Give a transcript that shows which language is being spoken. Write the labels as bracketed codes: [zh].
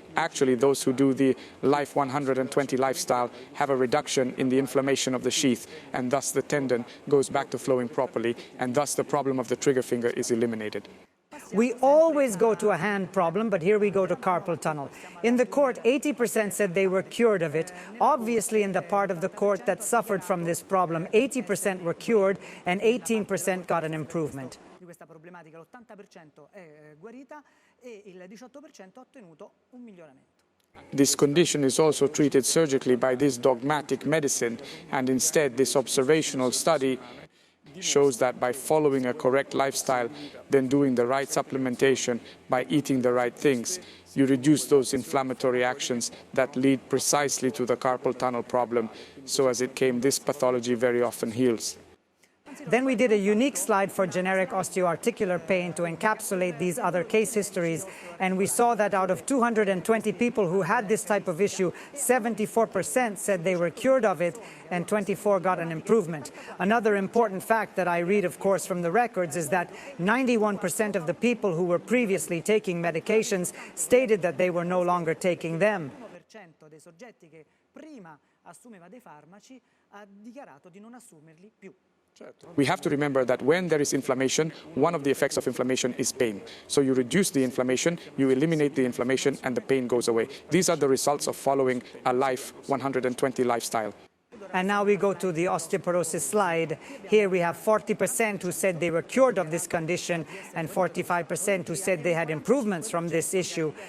[en] Actually, those who do the Life 120 lifestyle have a reduction in the inflammation of the sheath, and thus the tendon goes back to flowing properly, and thus the problem of the trigger finger is eliminated. We always go to a hand problem, but here we go to carpal tunnel. In the court, 80% said they were cured of it. Obviously, in the part of the court that suffered from this problem, 80% were cured and 18% got an improvement. [it] Di questa problematica l'80% è guarita e il 18% ha ottenuto un miglioramento. [en] This condition is also treated surgically by this dogmatic medicine, and instead this observational study shows that by following a correct lifestyle, then doing the right supplementation, by eating the right things, you reduce those inflammatory actions that lead precisely to the carpal tunnel problem. So as it came, this pathology very often heals. Then we did a unique slide for generic osteoarticular pain to encapsulate these other case histories, and we saw that out of 220 people who had this type of issue, 74% said they were cured of it and 24 got an improvement. Another important fact that I read, of course, from the records is that 91% of the people who were previously taking medications stated that they were no longer taking them. [it] Dei soggetti che prima assumeva dei farmaci ha dichiarato di non assumerli più. [en] We have to remember that when there is inflammation, one of the effects of inflammation is pain. So you reduce the inflammation, you eliminate the inflammation, and the pain goes away. These are the results of following a Life 120 lifestyle. And now we go to the osteoporosis slide. Here we have 40% who said they were cured of this condition and 45% who said they had improvements from this issue.